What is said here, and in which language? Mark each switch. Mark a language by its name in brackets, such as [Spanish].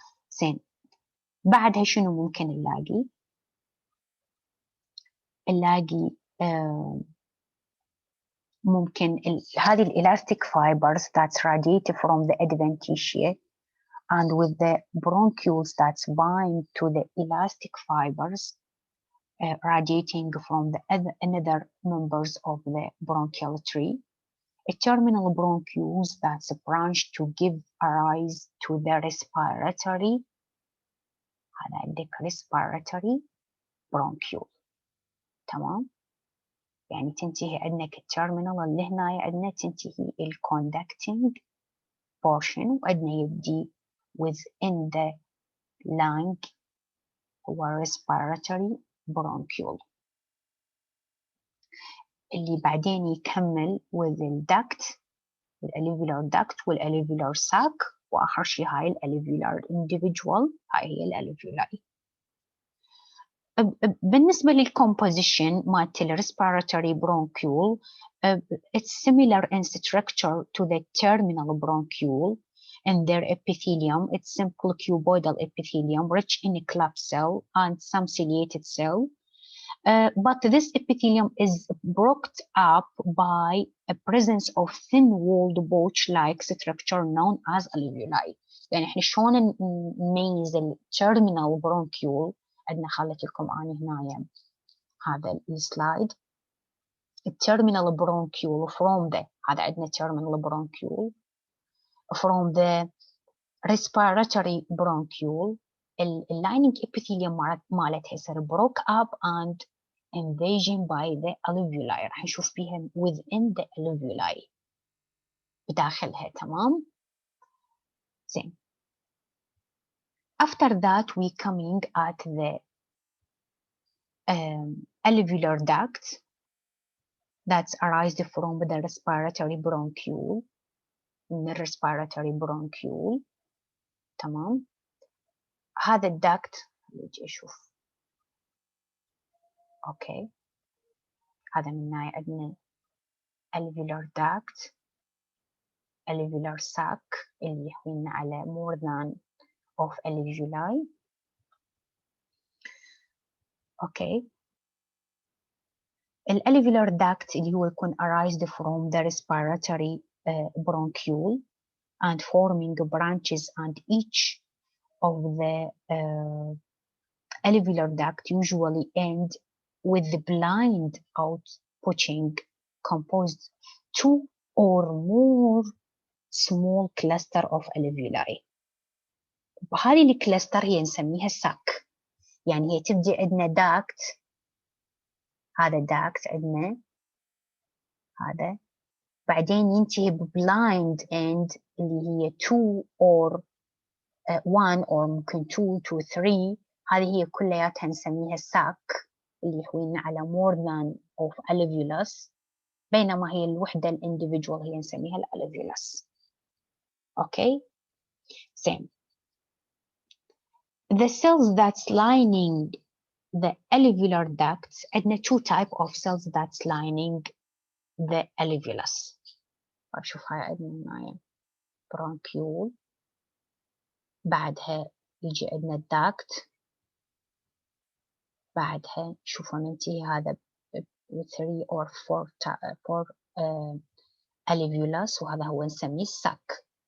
[Arabic] زين، بعدها شنو ممكن نلاقي؟ نلاقي ممكن هذه [English] elastic fibers that radiate from the adventitia and with the bronchioles that bind to the elastic fibers radiating from the another members of the bronchial tree. A terminal bronchioles that branch to give rise to the respiratory. [Arabic] هذا عندك respiratory bronchiole. تمام. يعني تنتهي عندنا كالتيرمينال اللي هنا عندنا تنتهي الكوندكتنج portion وعندنا يبدي [English] within the lung [Arabic] هو respiratory bronchiole اللي بعدين يكمل [English] with the duct [Arabic] الاليفيولار duct والاليفيولار sac واخر شيء هاي الاليفيولار individual هاي هي الاليفيولاي. بالنسبة للcomposition مالت [English] respiratory bronchiole it's similar in structure to the terminal bronchiole and their epithelium. It's simple cuboidal epithelium rich in club cell and some ciliated cell. But this epithelium is broken up by a presence of thin-walled pouch-like structure known as alveoli. [Arabic] يعني احنا شلون نميز التيرمينال bronchiole؟ عندنا خليت لكم أنا هنا هذا السلايد. [English] التيرمينال bronchiole from the [Arabic] هذا عندنا [English] terminal bronchiole from the respiratory bronchiole الlining epithelium [Arabic] مالتها يصير [English] broke up and invasion by the alveoli. [Arabic] راح نشوف فيها [English] within the alveoli [Arabic] بداخلها. تمام. زين. [English] After that we coming at the alveolar duct that's arised from the respiratory bronchiole. [Arabic] من respiratory bronchiole. تمام. هذا الدكت نجي اشوف. اوكي، هذا من هنا عندنا alveolar duct alveolar sac اللي يحوينا على [English] more than of alveoli. Okay, الالveolar duct [Arabic] اللي هو يكون [English] arised from the respiratory bronchiole and forming branches and each of the alveolar duct usually end with the blind outputting composed two or more small cluster of alveoli. [Arabic] وهذه الكلاستر هي نسميها sac. يعني هي تبدي عندنا duct، هذا duct عندنا هذا، بعدين ينتهي بblind end اللي هي 2 or 1 or ممكن 2 to 3. هذه هي كلياتها نسميها sac اللي يحوينا على [English] more than of alveolus، [Arabic] بينما هي الوحدة الانديفيدوال هي نسميها الالفيولس. [English] Okay same. The cells that's lining the alveolar ducts [Arabic] عندنا [English] two type of cells that's lining the alveolus. [Arabic] شوف هاي عندنا هنا bronchial، بعدها يجي عندنا الداكت، بعدها شوفوا ننتهي هذا 3 or 4 alveolus، وهذا هو نسميه السك.